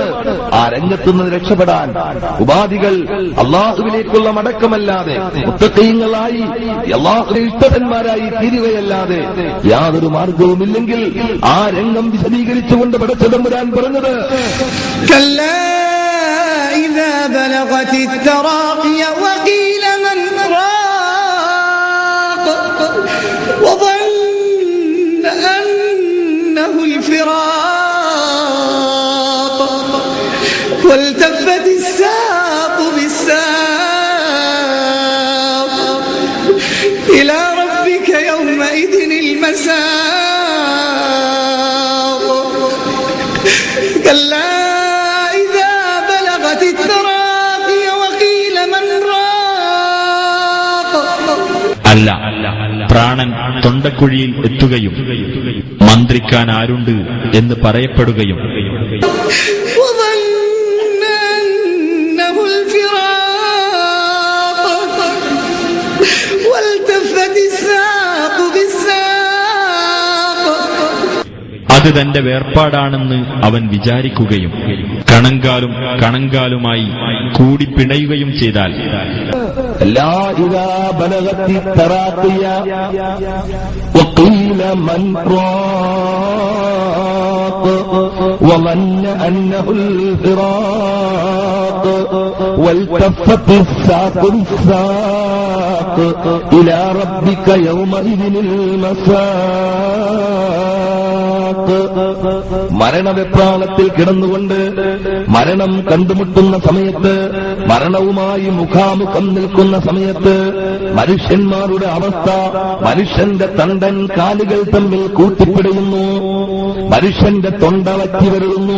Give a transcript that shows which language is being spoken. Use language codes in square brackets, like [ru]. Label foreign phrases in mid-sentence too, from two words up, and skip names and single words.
[ml] ആ രംഗത്തു നിന്ന് രക്ഷപ്പെടാൻ ഉപാധികൾ അള്ളാഹുവിലേക്കുള്ള മടക്കമല്ലാതെ, മുത്തഖീങ്ങളായി അള്ളാഹുവിന്റെ ഇഷ്ടന്മാരായി തീരുകയല്ലാതെ യാതൊരു മാർഗവുമില്ലെങ്കിൽ ആ രംഗം വിശദീകരിച്ചുകൊണ്ട് പടച്ചതമ്പുരാൻ പറഞ്ഞത്, [ar] كلا إذا بلغت التراقي وقيل من راق وظن أنه الفراق والتفت الساق بالساق إلى ربك يومئذ المساق كلا إذا بلغت التراقي وقيل من راق. [ml] അല്ല, പ്രാണൻ തൊണ്ടക്കുഴിയിൽ എത്തുകയും മന്ത്രിക്കാൻ ആരുണ്ട് എന്ന് പറയപ്പെടുകയും അത് തന്റെ വേർപാടാണെന്ന് അവൻ വിചാരിക്കുകയും കണങ്കാലും കണങ്കാലുമായി കൂടി പിണയുകയും ചെയ്താൽ, [ar] لا إذا بلغت التراقي وقيل من راق وظن أنه الفراق والتفت الساق بالساق إلى ربك يومئذ المساق. [ml] മരണവെപ്രാളത്തിൽ കിടന്നുകൊണ്ട് മരണം കണ്ടുമുട്ടുന്ന സമയത്ത്, മരണവുമായി മുഖാമുഖം നിൽക്കുന്ന സമയത്ത് മനുഷ്യന്മാരുടെ അവസ്ഥ, മനുഷ്യന്റെ തണ്ടൻ കാലുകൾ തമ്മിൽ കൂട്ടിപ്പിടയുന്നു, മനുഷ്യന്റെ തൊണ്ട വറ്റി വരുന്നു.